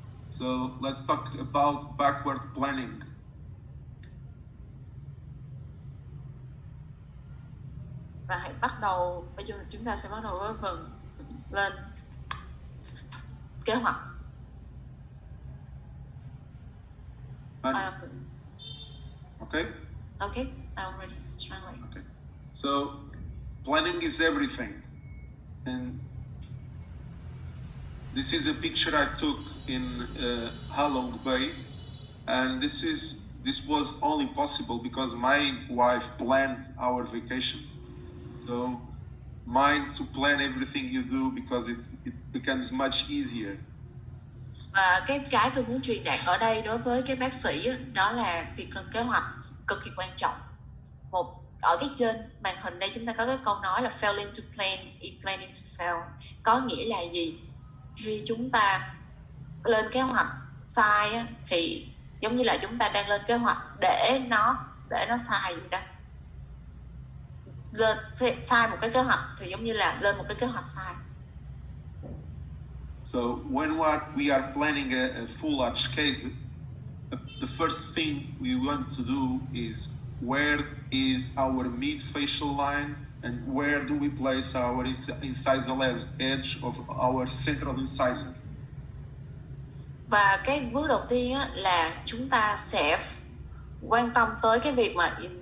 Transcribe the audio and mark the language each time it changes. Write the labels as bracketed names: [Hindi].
[English] So let's talk about backward planning. [Vietnamese] bắt đầu, bây giờ chúng ta sẽ bắt đầu với phần lên kế hoạch. [English] Okay? Okay, I'm ready to translate. Okay. So, planning is everything. And this is a picture I took in Halong Bay. And this was only possible because my wife planned our vacations. So, mine to plan everything you do because it becomes much easier. [Vietnamese] Và cái tôi muốn truyền đạt ở đây đối với cái bác sĩ đó là việc lên kế hoạch cực kỳ quan trọng. Ở cái trên màn hình đây chúng ta có cái câu nói là [English] fail into plans is planning to fail. [Vietnamese] Có nghĩa là gì? Khi chúng ta lên kế hoạch sai thì giống như là chúng ta đang lên kế hoạch để nó sai vậy đó. Lên sai một cái kế hoạch thì giống như là lên một cái kế hoạch sai. [English] So when we are planning a full arch case, the first thing we want to do is where is our mid facial line and where do we place our incisal edge of our central incisor. [Vietnamese] Và cái bước đầu tiên là chúng ta sẽ quan tâm tới cái việc mà